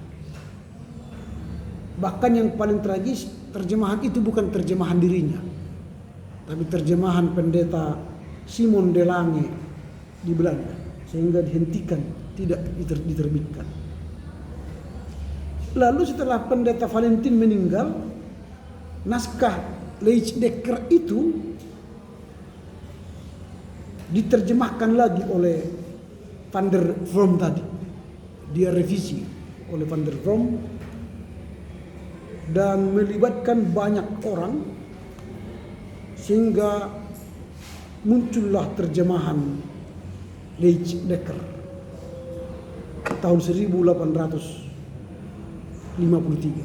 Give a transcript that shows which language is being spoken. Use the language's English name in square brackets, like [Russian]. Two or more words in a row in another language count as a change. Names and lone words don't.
[Indonesian] Bahkan yang paling tragis, terjemahan itu bukan terjemahan dirinya, tapi terjemahan pendeta Simon de Lange di Belanda, sehingga dihentikan, tidak diterbitkan. Lalu setelah pendeta Valentin meninggal, naskah Leitsdecker itu diterjemahkan lagi oleh van der Vrome tadi. Dia revisi oleh van der Vrome dan melibatkan banyak orang sehingga muncullah terjemahan Leitsdecker tahun 1853.